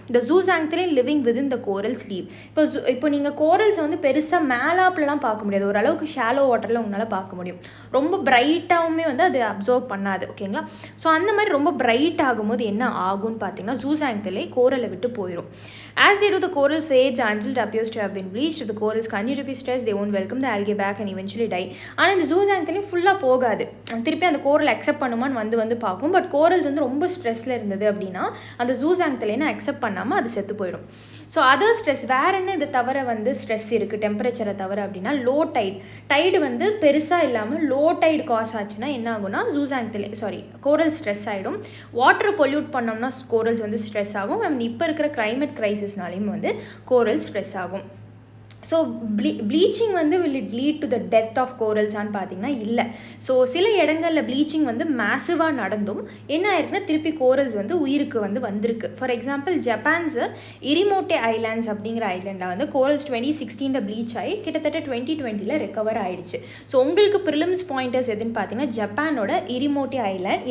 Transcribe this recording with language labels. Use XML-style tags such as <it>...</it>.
<ta>இந்த ஜூஸாங்க்திலே</ta> <en>Living within the coral sleeve.</en> <ta>இப்போ நீங்கள் கோரல்ஸை வந்து பெருசாக மேலாப்லலாம் பார்க்க முடியாது. ஓரளவுக்கு ஷாலோ வாட்டரில் உங்களால் பார்க்க முடியும். ரொம்ப பிரைட்டாகவுமே வந்து அது அப்சர்வ் பண்ணாது. ஓகேங்களா, ஸோ அந்த மாதிரி ரொம்ப பிரைட் ஆகும்போது என்ன ஆகும்னு பார்த்தீங்கன்னா, ஜூஸாங்க்திலே கோரலை விட்டு போயிடும்.</ta> <en>As they do, the coral fades until it appears to have been bleached. The corals continue to be stressed. They won't welcome the algae back and eventually die.</en> <ta>ஆனால் இந்த ஜூஸாங்க்திலே ஃபுல்லாக போகாது. திருப்பி அந்த கோரல் அக்செப்ட் பண்ணுமான்னு வந்து பார்க்கும். பட் கோரல்ஸ் வந்து ரொம்ப ஸ்ட்ரெஸ்ஸில் இருந்தது அப்படின்னா அந்த ஜூஸாங்க்திலேன்னு அக்செப்ட் பண்ணாமல் அது செத்து போயிடும். ஸோ அதர் ஸ்ட்ரெஸ் வேறு என்ன இது தவிர வந்து ஸ்ட்ரெஸ் இருக்குது டெம்பரேச்சரை தவிர அப்படின்னா, லோ டைடு வந்து பெருசாக இல்லாமல் லோ டைடு காஸ் ஆச்சுன்னா என்ன ஆகும்னா, கோரல் ஸ்ட்ரெஸ் ஆகிடும். வாட்டரை பொல்யூட் பண்ணோம்னா கோரல்ஸ் வந்து ஸ்ட்ரெஸ் ஆகும். இப்போ இருக்கிற கிளைமேட் கிரைசிஸ்னாலையும் வந்து கோரல் ஸ்ட்ரெஸ் ஆகும். ஸோ ப்ளீச்சிங் வந்து</ta> <en>will it lead to the death of corals</en> <ta>ன்னு பார்த்தீங்கன்னா இல்லை. ஸோ சில இடங்களில் ப்ளீச்சிங் வந்து மேசிவாக நடந்தும் என்ன ஆயிருக்குன்னா திருப்பி கோரல்ஸ் வந்து உயிருக்கு வந்திருக்கு. ஃபார் எக்ஸாம்பிள் ஜப்பான்ஸு இரிமோட்டே ஐலாண்ட்ஸ் அப்படிங்கிற ஐலாண்டில் வந்து கோரல்ஸ் 2016 ப்ளீச் ஆகி கிட்டத்தட்ட 2020 ரெக்கவர் ஆகிடுச்சு. ஸோ உங்களுக்கு ப்ரிலிம்ஸ் பாயிண்டர்ஸ் எதுன்னு பார்த்தீங்கன்னா ஜப்பானோட இரிமோட்டே ஐலாண்ட்.</ta>